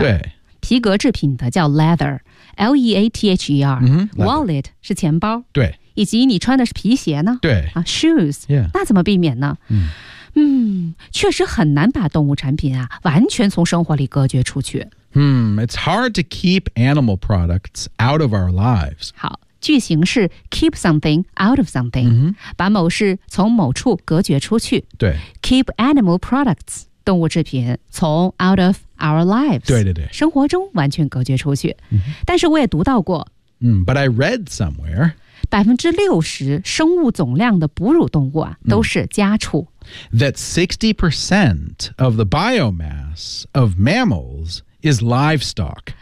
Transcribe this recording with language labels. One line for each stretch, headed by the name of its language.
Chinese: 对皮革制品的叫 leather L-E-A-T-H-E-R、 mm-hmm, Wallet 是钱包对以及你穿的是皮鞋呢对、
English: 啊、Shoes、 yeah.
Chinese: 那怎么避免呢、 mm. 嗯，确实很难把动物产品啊完全从生活里隔绝出去、
English: mm, It's hard to keep animal products out of our lives
Chinese: 好句型是 keep something out of something、 mm-hmm. 把某事从某处隔绝出去对
English: keep animal products
Chinese: 动物制品从
English: out of our lives
Chinese: 对对对生活中完全隔绝出去、 mm-hmm. 但是我也读到过、
English: mm, But I read somewhere
Chinese: 60%生物总量的哺乳动物、啊、都是家畜、mm.
English: That 60% of the biomass of mammals is livestock